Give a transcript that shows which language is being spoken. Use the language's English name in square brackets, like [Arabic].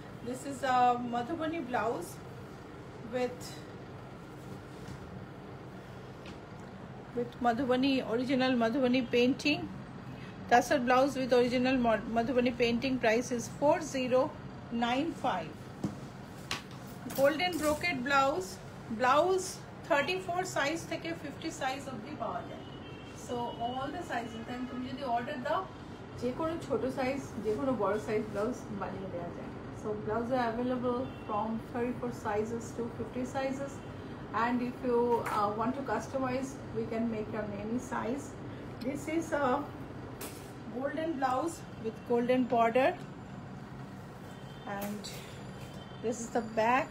[English] This is a Madhubani blouse with Madhubani, original Madhubani painting. Tassar blouse with original Madhubani painting. Price is 4095. Golden brocade blouse, 34 size থেকে 50 size [Bangla] অবধি পাওয়া যায়। [English] So all the sizes, then [Bangla] তুমি যদি order দাও যে কোনো ছোট সাইজ যে কোনো বড় সাইজ ব্লাউজ বানিয়ে দেওয়া যায়। [English] So blouses are available from 34 sizes to 50 sizes, and if you want to customize, we can make on any size. This is a golden blouse with golden border, and this is the back.